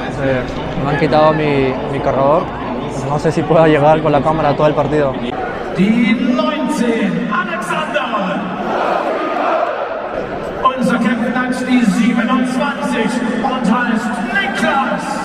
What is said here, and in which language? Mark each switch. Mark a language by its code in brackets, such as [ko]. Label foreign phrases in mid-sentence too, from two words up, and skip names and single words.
[es] Me han quitado mi cargador. No sé si pueda llegar con la cámara a todo el partido. [de] Die 19, Alexander. Unser Captain hat die 27 und heißt Niklas.